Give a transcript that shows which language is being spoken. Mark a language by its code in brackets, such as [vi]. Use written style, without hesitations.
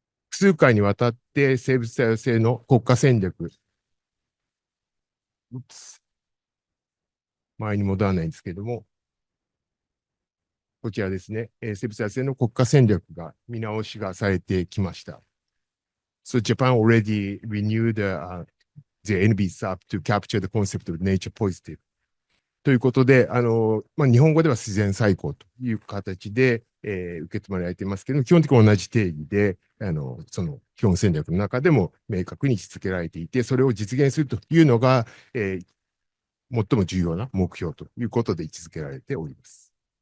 [ja] 複数回にわたって生物多様性の国家戦略、前に戻らないんですけれども、こちらですね、生物多様性の国家戦略が見直しがされてきました。 [en] So Japan already renewed the NBSAP to capture the concept of nature positive. [ja] ということで、日本語では自然最高という形で、受け止められていますけれども、基本的に同じ定義で、その基本戦略の中でも明確に位置づけられていて、それを実現するというのが、最も重要な目標ということで位置づけられております。